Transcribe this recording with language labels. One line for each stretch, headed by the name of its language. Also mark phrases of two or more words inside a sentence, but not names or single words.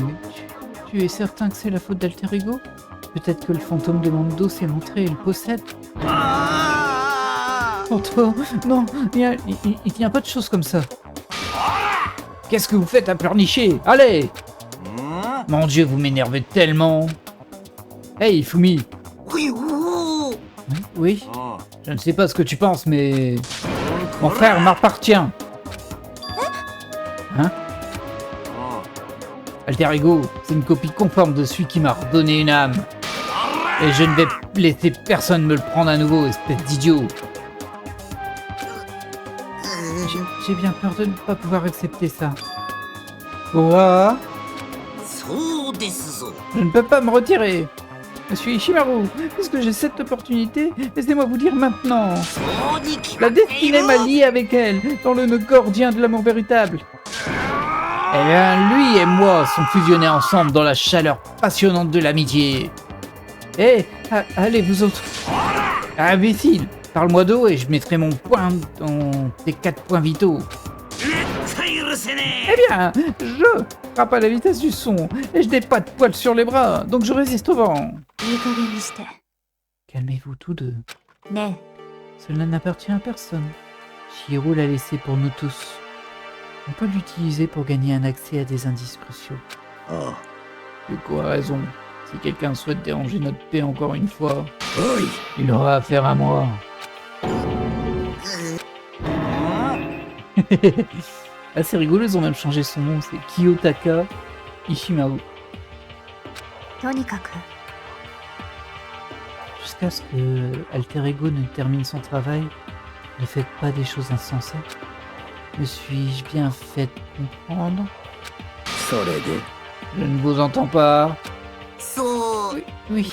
French: Tu es certain que c'est la faute d'Alter Ego? Peut-être que le fantôme de Mondo s'est montré et le possède? Mondo, non, il n'y a pas de choses comme ça. Qu'est-ce que vous faites à pleurnicher? Allez! Mon Dieu, vous m'énervez tellement. Hey, Fumi. おいおー。 Oui, je ne sais pas ce que tu penses, mais... Mon frère m'appartient. Hein? Alter Ego, c'est une copie conforme de celui qui m'a redonné une âme. Et je ne vais laisser personne me le prendre à nouveau, espèce d'idiot. J'ai bien peur de ne pas pouvoir accepter ça. Quoi?
Japanese: そうですぞ。
French: Je ne peux pas me retirer. Monsieur Ishimaru, puisque j'ai cette opportunité, laissez-moi vous dire maintenant.
Japanese: そうに決ま
French: La
Japanese: ってい
French: destinée
Japanese: る。
French: m'a lié avec elle, dans le nœud gordien de l'amour véritable. Eh bien, lui et moi sont fusionnés ensemble dans la chaleur passionnante de l'amitié. Eh, allez, vous autres. Imbécile, parle-moi d'eau et je mettrai mon poing dans tes 4 points vitaux.
Japanese: 絶対許せね
French: Eh bien, je frappe à la vitesse du son et je n'ai pas de poils sur les bras, donc je résiste au vent.
Japanese: いい加減にして
French: Calmez-vous tous deux. ね Cela n'appartient à personne. Chihiro l'a laissé pour nous tous. On peut l'utiliser pour gagner un accès à des indices cruciaux. え。あ Yuko a raison. Si quelqu'un souhaite déranger notre paix encore une fois, あ。おい。 il aura affaire à moi. Ah, c'est rigolo, ils ont même changé son nom. C'est Kiyotaka Ishimaru.
Japanese: とにかく
French: Jusqu'à ce que Alter Ego ne termine son travail, ne faites pas des choses insensées. Me suis-je bien fait comprendre?
Japanese: それで
French: Je ne vous entends pas.
Japanese: そう
French: Oui,